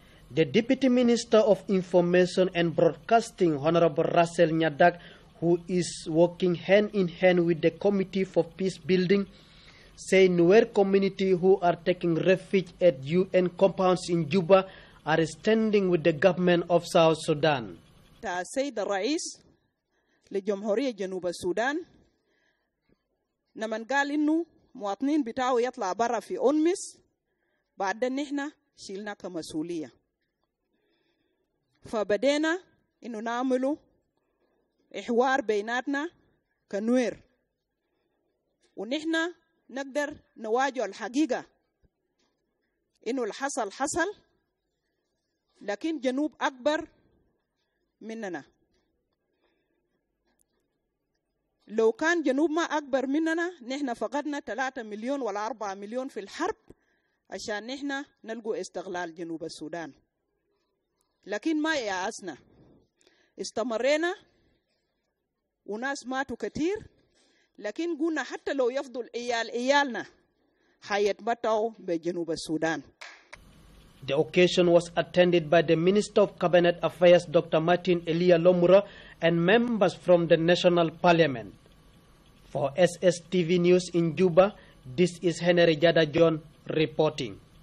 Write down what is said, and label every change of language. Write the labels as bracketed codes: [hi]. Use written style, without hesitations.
[en] The Deputy Minister of Information and Broadcasting, Honorable Russell Nyadak, who is working hand in hand with the Committee for Peace Building, say Nuer community who are taking refuge at UN compounds in Juba are standing with the government of South Sudan. [ar] السيد الرئيس لجمهورية جنوب السودان لمن قال إنه مواطنين بتاعه يطلع برا في أونمس بعد نحن شيلنا كمسؤولية فبدينا إنه نعمله إحوار بيناتنا كنوير ونحن نقدر نواجه الحقيقة إنه الحصل حصل لكن جنوب أكبر مننا لو كان جنوب ما أكبر مننا نحن فقدنا 3 مليون ولا 4 مليون في الحرب عشان نحن نلقوا استغلال جنوب السودان لكن ما يأسنا استمرينا وناس ماتوا كتير لكن قلنا حتى لو يفضل إيالنا حيتمتعوا بجنوب السودان. [en] The occasion was attended by the Minister of Cabinet Affairs, Dr. Martin Elia Lomura, and members from the National Parliament. For SSTV News in Juba, this is Henry Jada John reporting.